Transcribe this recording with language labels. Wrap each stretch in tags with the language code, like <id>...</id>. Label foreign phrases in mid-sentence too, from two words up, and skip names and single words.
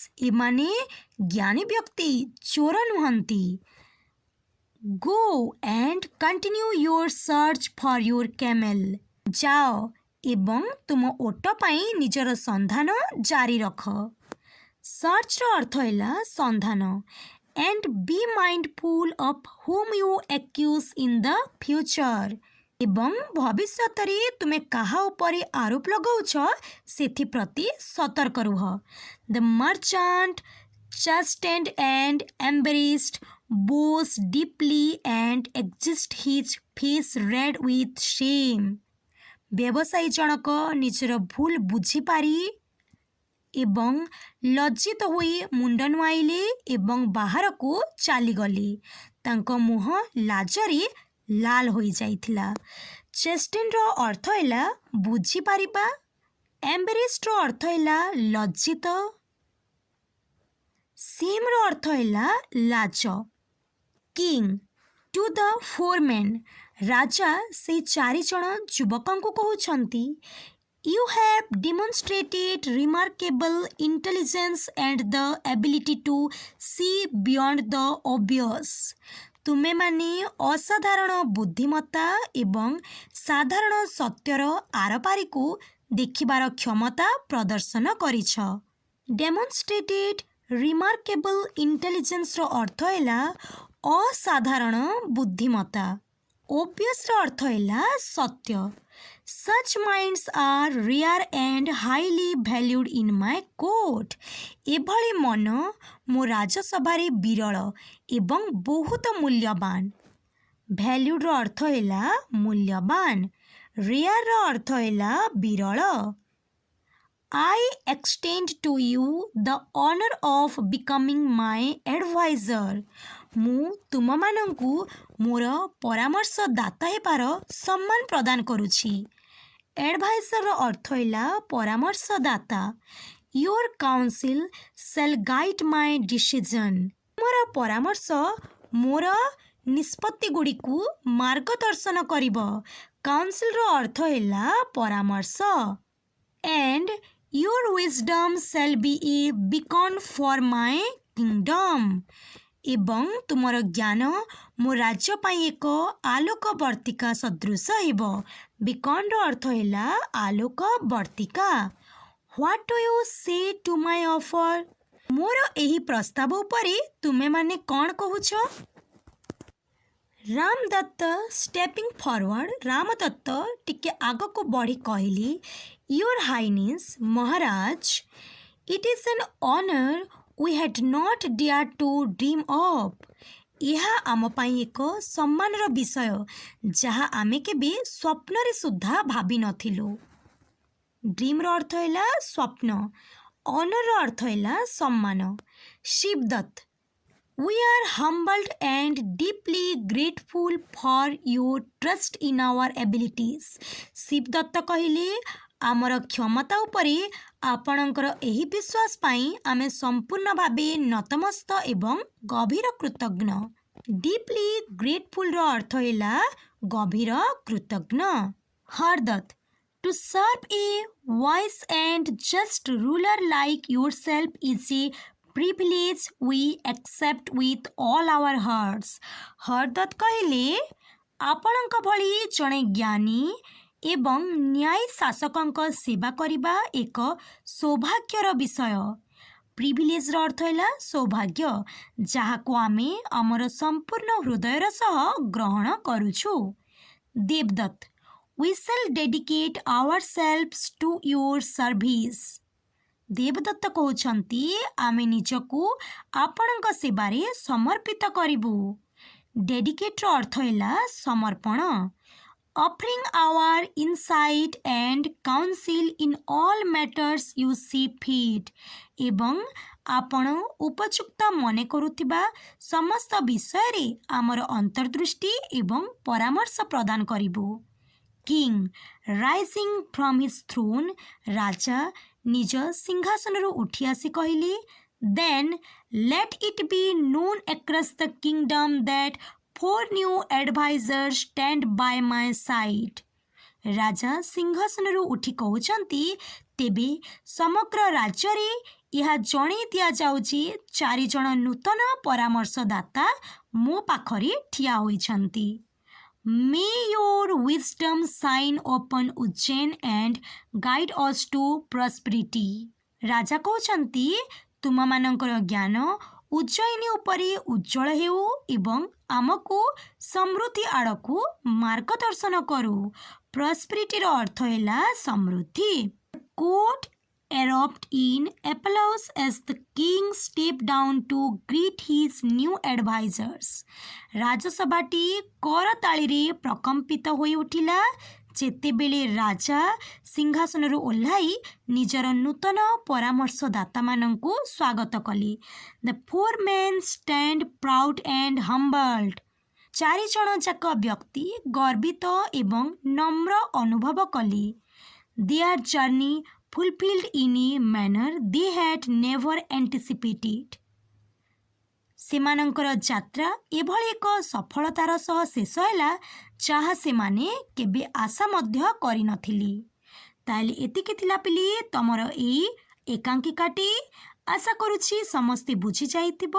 <or>ଏମାନେ ଜ୍ଞାନୀ ବ୍ୟକ୍ତି, ଚୋର ନୁହନ୍ତି।</or> <en>go and continue your search for your camel.</en> <or>ଯାଅ ଏବଂ ତୁମ ଓଟ ପାଇଁ ନିଜର ସନ୍ଧାନ ଜାରି ରଖ। ସର୍ଚ୍ଚର ଅର୍ଥ ହେଲା ସନ୍ଧାନ।</or> <en>and be mindful of whom you accuse in the future।</en> <or>ଏବଂ ଭବିଷ୍ୟତରେ ତୁମେ କାହା ଉପରେ ଆରୋପ ଲଗାଉଛ ସେଥିପ୍ରତି ସତର୍କ ରୁହ।</or> <en>The merchant, chastened and embarrassed, bows deeply and exits his face red with shame।</en> <or>ବ୍ୟବସାୟୀ ଜଣକ ନିଜର ଭୁଲ ବୁଝିପାରି ଏବଂ ଲଜ୍ଜିତ ହୋଇ ମୁଣ୍ଡ ନୁଆଇଲେ ଏବଂ ବାହାରକୁ ଚାଲିଗଲେ। ତାଙ୍କ ମୁହଁ ଲାଜରେ ଲାଲ ହୋଇଯାଇଥିଲା। ଚେଷ୍ଟେନ୍ର ଅର୍ଥ ହେଲା ବୁଝିପାରିବା। ଏମ୍ବାରେସ୍ଡର ଅର୍ଥ ହେଲା ଲଜ୍ଜିତ। ସେମ୍ର ଅର୍ଥ ହେଲା ଲାଜ।</or> <en>King to the four men.</en> <or>ରାଜା ସେଇ 4 ଜଣ ଯୁବକଙ୍କୁ କହୁଛନ୍ତି,</or> <en>You have demonstrated remarkable intelligence and the ability to see beyond the obvious।</en> <or>ତୁମେମାନେ ଅସାଧାରଣ ବୁଦ୍ଧିମତ୍ତା ଏବଂ ସାଧାରଣ ସତ୍ୟର ଆରପାରିକୁ ଦେଖିବାର କ୍ଷମତା ପ୍ରଦର୍ଶନ କରିଛ।</or> <en>demonstrated remarkable intelligence</en> <or>ଅର୍ଥ ହେଲା ଅସାଧାରଣ ବୁଦ୍ଧିମତ୍ତା। ଓବିୟସ୍ର ଅର୍ଥ ହେଲା ସତ୍ୟ।</or> <en>Such minds are rare and highly valued in my court।</en> <or>ଏଭଳି ମନ ମୋ ରାଜସଭାରେ ବିରଳ ଏବଂ ବହୁତ ମୂଲ୍ୟବାନ। ଭ୍ୟାଲ୍ୟୁଡର ଅର୍ଥ ହେଲା ମୂଲ୍ୟବାନ। ରେୟାରର ଅର୍ଥ ହେଲା ବିରଳ।</or> <en>I extend to you the honor of becoming my advisor।</en> <or>ମୁଁ ତୁମମାନଙ୍କୁ ମୋର ପରାମର୍ଶଦାତା ହେବାର ସମ୍ମାନ ପ୍ରଦାନ କରୁଛି। ଏଡଭାଇଜରର ଅର୍ଥ ହେଲା ପରାମର୍ଶଦାତା।</or> <en>Your counsel shall guide my decision।</en> <or>ମୋର ପରାମର୍ଶ ମୋର ନିଷ୍ପତ୍ତିଗୁଡ଼ିକୁ ମାର୍ଗଦର୍ଶନ କରିବ। କାଉନସିଲର ଅର୍ଥ ହେଲା ପରାମର୍ଶ।</or> <en>And your wisdom shall be a beacon for my kingdom।</en> <or>ଏବଂ ତୁମର ଜ୍ଞାନ ମୋ ରାଜ୍ୟ ପାଇଁ ଏକ ଆଲୋକ ବର୍ତ୍ତିକା ସଦୃଶ ହେବ। ବିକନର ଅର୍ଥ ହେଲା ଆଲୋକ ବର୍ତ୍ତିକା।</or> <en>What do you say to my offer?</en> <or>ମୋର ଏହି ପ୍ରସ୍ତାବ ଉପରେ ତୁମେମାନେ କ'ଣ କହୁଛ?</or> <en>ରାମଦତ୍ତ stepping forward।</en> <or>ରାମଦତ୍ତ ଟିକେ ଆଗକୁ ବଢ଼ି କହିଲେ,</or> <en>Your Highness, ମହାରାଜ, it is an honor we had not dared to dream of।</en> <or>ଏହା ଆମ ପାଇଁ ଏକ ସମ୍ମାନର ବିଷୟ ଯାହା ଆମେ କେବେ ସ୍ୱପ୍ନରେ ସୁଦ୍ଧା ଭାବିନଥିଲୁ। ଡ୍ରିମ୍ର ଅର୍ଥ ହେଲା ସ୍ୱପ୍ନ। ଅନରର ଅର୍ଥ ହେଲା ସମ୍ମାନ।</or> <en>ଶିବଦତ୍ତ We are humbled and deeply grateful for your trust in our abilities।</en> <or>ଶିବଦତ୍ତ କହିଲେ, ଆମର କ୍ଷମତା ଉପରେ ଆପଣଙ୍କର ଏହି ବିଶ୍ୱାସ ପାଇଁ ଆମେ ସମ୍ପୂର୍ଣ୍ଣ ଭାବେ ନତମସ୍ତ ଏବଂ ଗଭୀର କୃତଜ୍ଞ।</or> <en>deeply grateful</en> <or>ଅର୍ଥ ହେଲା ଗଭୀର କୃତଜ୍ଞ।</or> <en>ହରଦତ୍ତ To serve a wise and just ruler like yourself is a privilege we accept with all our hearts।</en> <or>ହରଦତ୍ତ କହିଲେ, ଆପଣଙ୍କ ଭଳି ଜଣେ ଜ୍ଞାନୀ ଏବଂ ନ୍ୟାୟୀ ଶାସକଙ୍କ ସେବା କରିବା ଏକ ସୌଭାଗ୍ୟର ବିଷୟ। ପ୍ରିଭିଲେଜର ଅର୍ଥ ହେଲା ସୌଭାଗ୍ୟ, ଯାହାକୁ ଆମେ ଆମର ସମ୍ପୂର୍ଣ୍ଣ ହୃଦୟର ସହ ଗ୍ରହଣ କରୁଛୁ।</or> <en>ଦେବଦତ୍ତ We shall dedicate ourselves to your service।</en> <or>ଦେବଦତ୍ତ କହୁଛନ୍ତି, ଆମେ ନିଜକୁ ଆପଣଙ୍କ ସେବାରେ ସମର୍ପିତ କରିବୁ। ଡେଡିକେଟ୍ର ଅର୍ଥ ହେଲା ସମର୍ପଣ।</or> <en>Offering our insight and counsel in all matters you see fit।</en> <or>ଏବଂ ଆପଣ ଉପଯୁକ୍ତ ମନେ କରୁଥିବା ସମସ୍ତ ବିଷୟରେ ଆମର ଅନ୍ତର୍ଦୃଷ୍ଟି ଏବଂ ପରାମର୍ଶ ପ୍ରଦାନ କରିବୁ।</or> <en>King rising from his throne.</en> <or>ରାଜା ନିଜ ସିଂହାସନରୁ ଉଠି ଆସି କହିଲେ,</or> <en>Then let it be known across the kingdom that 4 new advisors stand by my side.</en> <or>ରାଜା ସିଂହାସନରୁ ଉଠି କହୁଛନ୍ତି, ତେବେ ସମଗ୍ର ରାଜ୍ୟରେ ଏହା ଜଣାଇ ଦିଆଯାଉଛି 4 ଜଣ ନୂତନ ପରାମର୍ଶଦାତା ମୋ ପାଖରେ ଠିଆ ହୋଇଛନ୍ତି।</or> <en>May your wisdom shine upon Ujjain and guide us to prosperity.</en> <or>ରାଜା କହୁଛନ୍ତି, ତୁମମାନଙ୍କର ଜ୍ଞାନ ଉଜ୍ଜୟିନୀ ଉପରେ ଉଜ୍ଜଳ ହେଉ ଏବଂ ଆମକୁ ସମୃଦ୍ଧି ଆଡ଼କୁ ମାର୍ଗଦର୍ଶନ କରୁ। ପ୍ରସ୍ପେରିଟିର ଅର୍ଥ ହେଲା ସମୃଦ୍ଧି।</or> <en>Court erupt in applause as the king stepped down to greet his new advisors.</en> <or>ରାଜସଭାଟି କରତାଳିରେ ପ୍ରକମ୍ପିତ ହୋଇ ଉଠିଲା ଯେତେବେଳେ ରାଜା ସିଂହାସନରୁ ଓହ୍ଲାଇ ନିଜର ନୂତନ ପରାମର୍ଶଦାତାମାନଙ୍କୁ ସ୍ୱାଗତ କଲେ।</or> <en>The 4 men stand proud and humbled.</en> <or>4 ଜଣ ଯାକ ବ୍ୟକ୍ତି ଗର୍ବିତ ଏବଂ ନମ୍ର ଅନୁଭବ କଲେ।</or> <en>Their journey fulfilled in a manner they had never anticipated.</en> <or>ସେମାନଙ୍କର ଯାତ୍ରା ଏଭଳି ଏକ ସଫଳତାର ସହ ଶେଷ ହେଲା ଯାହା ସେମାନେ କେବେ ଆଶା ମଧ୍ୟ କରିନଥିଲେ। ତାହେଲେ ଏତିକି ଥିଲା ପିଲି ତମର ଏଇ ଏକାଙ୍କିକାଟି। ଆଶା କରୁଛି ସମସ୍ତେ ବୁଝିଯାଇଥିବ।</or>